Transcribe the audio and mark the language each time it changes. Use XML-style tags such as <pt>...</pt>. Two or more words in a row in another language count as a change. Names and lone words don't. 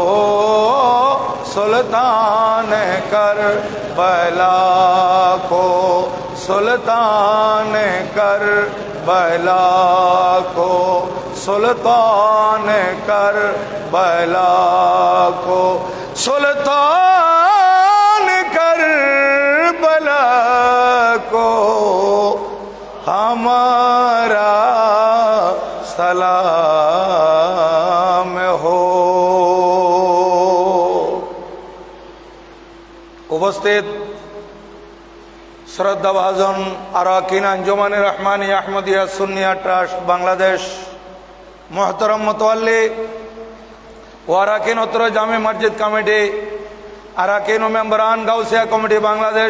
<ur>سلطان کربلا کو سلطان کربلا کو سلطان کربلا کو سلطان کربلا کو ہمارا سلام ہو.</ur> <bn>উপস্থিত শ্রদ্ধাভাজন আরাকিন আঞ্জুমান রহমানিয়া আহমদিয়া সুন্নিয়া ট্রাস্ট বাংলাদেশ, মোহতরম মোতাল্লি ও আরাকিন উত্তর জামে মসজিদ কমিটি, আরাকিন ও মেম্বরান গাউসিয়া কমিটি বাংলাদেশ</bn>